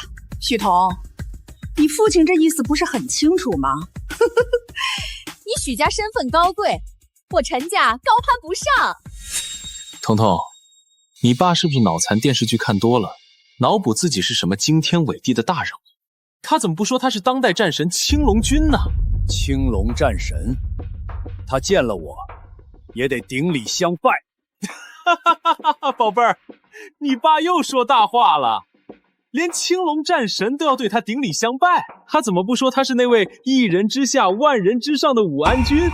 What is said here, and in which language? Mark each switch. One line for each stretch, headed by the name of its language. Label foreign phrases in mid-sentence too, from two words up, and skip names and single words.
Chinese: 許彤，你父親這意思不是很清楚嗎？你許家身份高貴，我陳家高攀不上。彤彤，你爸是不是腦殘電視劇看多了，腦補自己是什麼驚天偉地的大人物？他怎麼不說他是當代戰神青龍君呢？青龍戰神，他見了我，也得頂禮相拜。寶貝兒，你爸又說大話了，連青龍戰神都要對他頂禮相拜，他怎麼不說他是那位一人之下萬人之上的武安君？